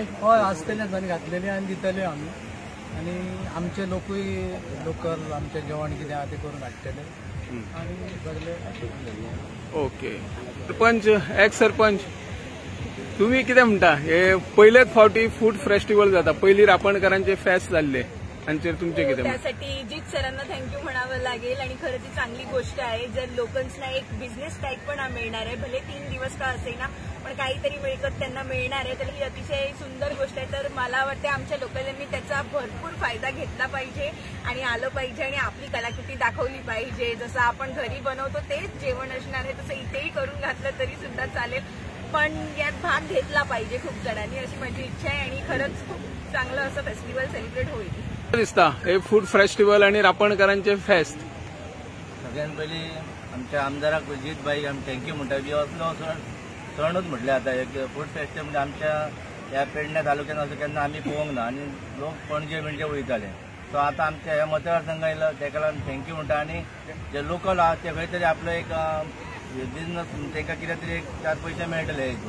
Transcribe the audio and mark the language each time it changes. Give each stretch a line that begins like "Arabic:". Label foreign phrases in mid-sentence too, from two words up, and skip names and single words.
Konkani: हय आसतलेच आनी घातलेले आनी दितले आमी आनी आमचे लोकूय लोकल आमचें जेवण कितें आहा तें करून हाडटले आनी सगळे ओके। सरपंच एक्स सरपंच तुम्ही कितें म्हणटा हे पयलेच फावटी
English: food festival
Konkani: जाता पयलीं रापणकारांचे फेस्त जाल्ले आणि तुमचे किती?
Marathi: त्यासाठी जीत सरांना थँक्यू म्हणावं लागेल आणि खरं ती चांगली गोष्ट आहे जर लोकल्सना एक
English: business type
Marathi: पण मिळणार आहे भले 3 दिवस का असेना पण काहीतरी मिळकत त्यांना मिळणार आहे तर ही अतिशय सुंदर गोष्ट आहे। तर मला वाटतं आमच्या लोकलांनी त्याचा भरपूर फायदा घेतला पाहिजे आणि आलं पाहिजे आणि आपली कलाकृती दाखवली पाहिजे जसं आपण घरी बनवतो तेच जेवण असणार आहे तसं इथेही करून घातलं तरी सुद्धा चालेल पण यात भाग घेतला पाहिजे खूप जणांनी अशी माझी इच्छा आहे आणि खरंच खूप चांगलं असं
English: festival celebrate
Marathi: होईल
Konkani: दिसता हे
English: food festival
Konkani: आणि रापणकारांचे फेस्त। सगळ्यात पयली आमच्या आमदाराक जीत बाईक आमी थँक्यू म्हणटा की असलो सणूच म्हटले आता एक
English: food festival
Konkani: म्हणजे आमच्या ह्या पेडण्या तालुक्यात असो केन्ना आमी पळोवंक ना आनी लोक पणजे म्हणजे वयताले सो आता आमच्या ह्या मतदारसंघ येयलो तेका लागून थँक्यू म्हणटा आणि जे लोकल आहात ते खंय तरी आपलो एक बिझनस तांकां कितें तरी एक 4 पैसे मेळटले हितून.